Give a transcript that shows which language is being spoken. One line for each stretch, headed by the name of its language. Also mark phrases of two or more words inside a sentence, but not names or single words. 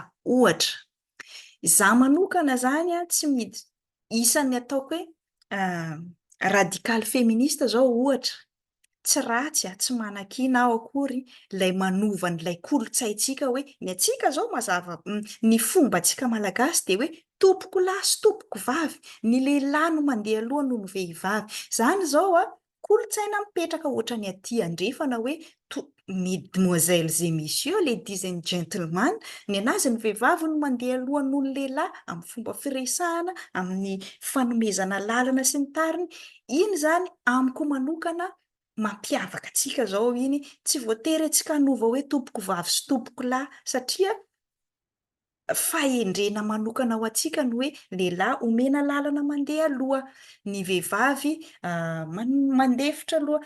Malagasy: Ohatra, izaho manokana zany a tsy miditra isan'ny ataoko hoe
French: radical féministe
Malagasy: zao ohatra, tsy ratsy a, tsy manan-kina aho akory ilay manova an'ilay kolontsaintsika hoe ny atsika zao mazava ny fombantsika malagasy de hoe tompoko lahy sy tompoko vavy, ny lehilahy no mandeha aloha noho ny vehivavy. Zany zao a kolontsaina mipetraka ohatra ny aty andrefana hoe
French: mesdemoiselles et messieurs,
English: ladies and gentlemen,
Malagasy: ny anazy ny vehivavy no mandeha aloha noho ny lehilahy amin'ny fomba firesahana, amin'ny fanomezana lalana sy ny tariny. Iny zany amiko manokana mampiavaka atsika zao iny, tsy voatery antsika hanova hoe tompoko vavy sy tompoko lahy satria fahendrena manokana ho antsika no hoe lehilahy omena lalana mandeha aloha, ny vehivavy mandefitra aloha.